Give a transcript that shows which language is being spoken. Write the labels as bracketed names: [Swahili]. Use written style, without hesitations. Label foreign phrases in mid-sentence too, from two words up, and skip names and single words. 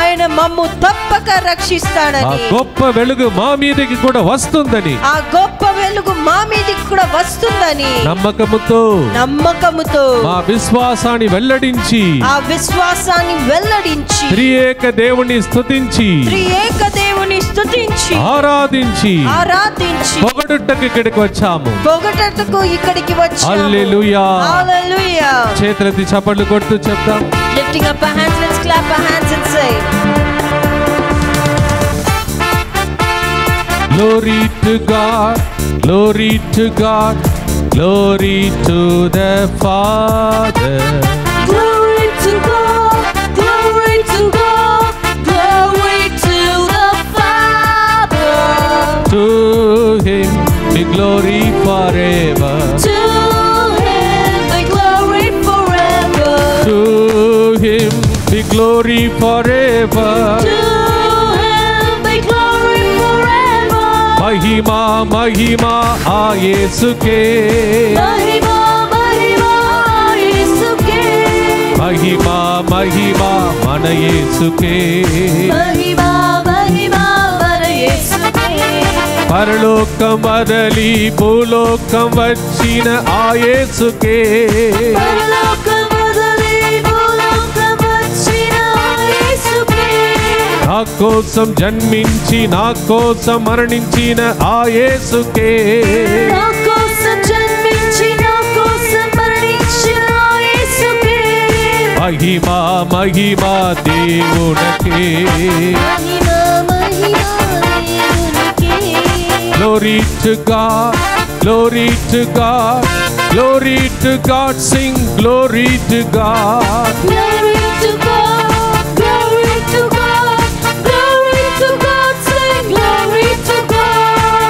[Telugu] ఆ గొప్ప వెలుగు మా మీదకి కూడా వస్తుందని నమ్మకముతో మా విశ్వాసాన్ని వెల్లడించి త్రియేక దేవుని స్తుతించి ఆరాధించి పొగడుటకు ఇక్కడికి వచ్చాము. హల్లెలూయా. చేతులెత్తి చప్పట్లు కొడుతూ చెప్తాం. [English] Lifting up our hands, let's clap our hands and say, Glory to God, glory to God, glory to the Father. Glory to God, glory to God, glory to the Father. To Him be glory forever. To Him be glory forever. To Him be glory forever. To Him be glory forever. [Telugu] మహిమ మహిమ ఆ యేసుకే. మహిమ మహిమ యేసుకే. మహిమ మహిమ మన యేసుకే. మహిమ మహిమ మన యేసుకే. పరలోకం వదిలి భూలోకం వచ్చిన ఆ యేసుకే. పరలోకం వదిలి భూలోకం వచ్చిన ఆ యేసుకే. నా కోసం జన్మించి నా కోసం మరణించిన ఆ యేసుకే. నా కోసం జన్మించి నా కోసం మరణించిన ఆ యేసుకే. మహిమా మహిమా దేవునికే. మహిమా మహిమా దేవునికే. [English] Glory to God, glory to God, glory to God, sing glory to God. Glory to God, glory to God, glory to God, sing glory to God.